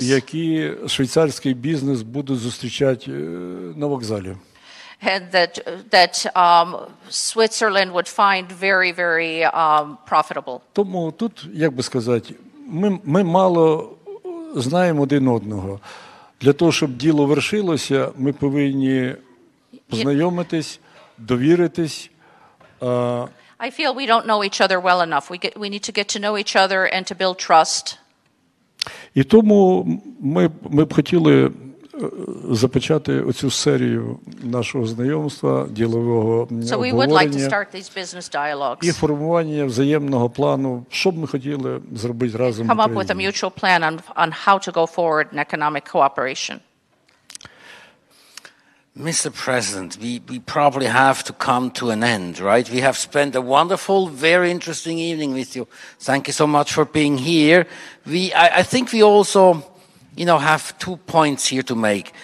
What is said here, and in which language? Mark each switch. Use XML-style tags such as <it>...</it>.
<uk>які швейцарський бізнес буде зустрічати на вокзалі.</uk> <en>and that Switzerland would find very, very profitable.</en> <uk>Тому тут, як би сказати, ми мало знаємо один одного. Для того, щоб діло вершилося, ми повинні познайомитись, довіритись.</uk> <en>I feel we don't know each other well enough. We need to get to know each other and to build trust.</en> <uk>І тому ми б хотіли започати оцю серію нашого знайомства, ділового</uk> <en>So we would like to</en> <uk>обговорення</uk> <en>start these business dialogues.</en> <uk>і формування взаємного плану, що б ми хотіли зробити разом в</uk> <en>Come up with a</en> <uk>Україні.</uk> <en>mutual plan on how to go forward in economic cooperation. Mr. President, we probably have to come to an end, right? We have spent a wonderful, very interesting evening with you. Thank you so much for being here. I think we also, you know, have 2 points here to make.</en>